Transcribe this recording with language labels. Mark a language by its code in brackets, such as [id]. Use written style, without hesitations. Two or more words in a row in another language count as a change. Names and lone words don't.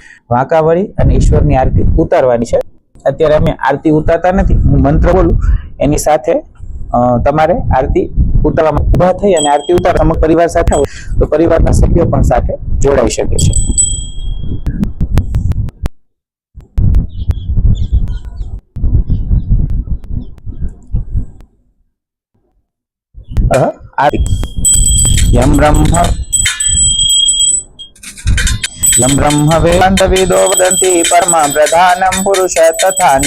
[gu] વાંકા વળી અને ઈશ્વરની આરતી ઉતારવાની છે. અત્યારે અમે આરતી ઉતારતા નથી, હું મંત્ર બોલું એની સાથે તમારે આરતી ઉતારવામાં ઊભા થઈ અને આરતી ઉતારવા સમગ્ર પરિવાર સાથે હોય તો પરિવારના સભ્યો પણ સાથે જોડાઈ શકે છે. [sa] आरती यम ब्रह्म वेदान्तविदो वदन्ति परमं प्रधानं पुरुष तथान्ये